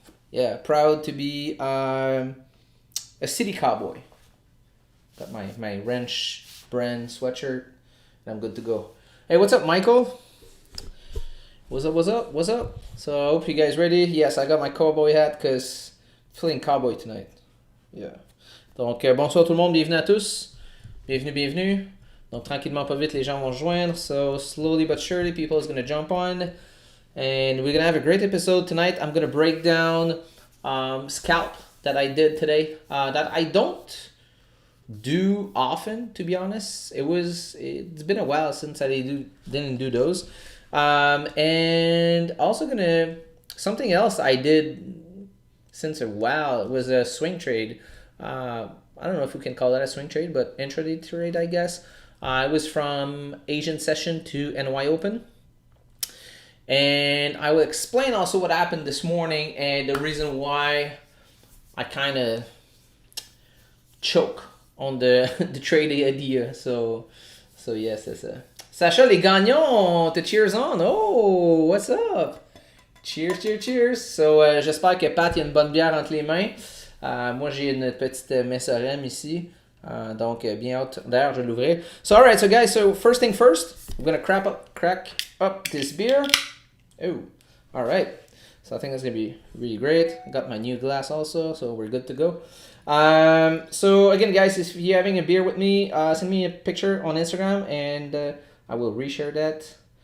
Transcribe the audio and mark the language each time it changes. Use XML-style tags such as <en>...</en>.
<en>Yeah, proud to be a city cowboy. Got my wrench brand sweatshirt, and I'm good to go. Hey, what's up, Michael? What's up, what's up, what's up? So I hope you guys ready. Yes, I got my cowboy hat because I'm feeling cowboy tonight. Yeah.</en> <fr>Donc, bonsoir tout le monde, bienvenue à tous. Bienvenue, bienvenue. Donc, tranquillement, pas vite, les gens vont joindre.</fr> <en>So, slowly but surely, people is going to jump on. And we're going to have a great episode tonight. I'm going to break down scalp that I did today. That I don't do often, to be honest. It's been a while since I didn't do those. And also something else I did since a while was a swing trade. I don't know if we can call that a swing trade, but intraday trade, I guess. It was from Asian session to NY Open. And I will explain also what happened this morning and the reason why I kind of choke on the trade idea. So yes, that's a... Sacha,</en> <fr>les gagnants,</fr> <en>te cheers on. Oh, what's up? Cheers, cheers, cheers.</en> <fr>So, j'espère que Pat, il y a une bonne bière entre les mains. Moi, j'ai une petite Messorem ici. Donc, bien hâte. D'ailleurs, je vais l'ouvrir.</fr> <en>So, alright, so guys, so first thing first, I'm going to crack up this beer. Oh, alright. So, I think that's going to be really great. I got my new glass also, so we're good to go. So, again, guys, if you're having a beer with me, send me a picture on Instagram, and I will reshare that.</en>